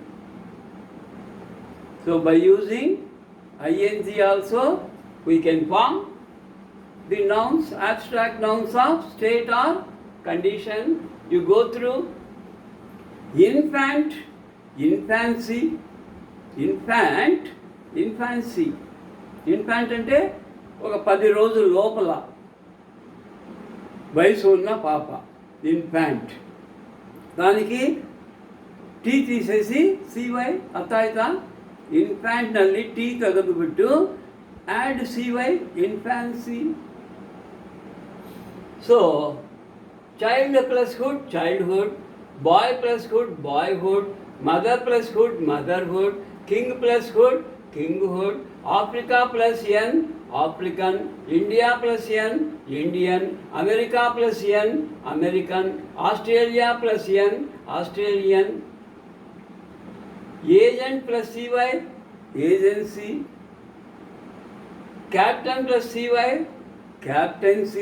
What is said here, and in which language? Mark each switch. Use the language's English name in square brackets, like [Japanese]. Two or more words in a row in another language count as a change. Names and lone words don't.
[English] So by using ING also, we can form the nouns, abstract nouns of state or condition, you go through infant, infancy, infant, infancy. [Telugu] ఇన్ఫాంట్ అంటే ఒక 10 రోజుల లోపల వయసు ఉన్న పాప, ఇన్ఫాంట్. దానికి టీ తీసేసి సివై ಅರ್ಥಾಯ್ತ. [Kannada] ಇನ್ಫ್ಯಾಂಟ್ನಲ್ಲಿ ಟಿ ತೆಗೆದುಬಿಟ್ಟು [English] add CY infancy. So child plus hood childhood, boy plus hood boyhood, mother plus hood motherhood, king plus hood kinghood, Africa plus N, African, India plus N, Indian, America plus N, American, Australia plus N, Australian, agent plus CY, agency, captain plus CY, captaincy.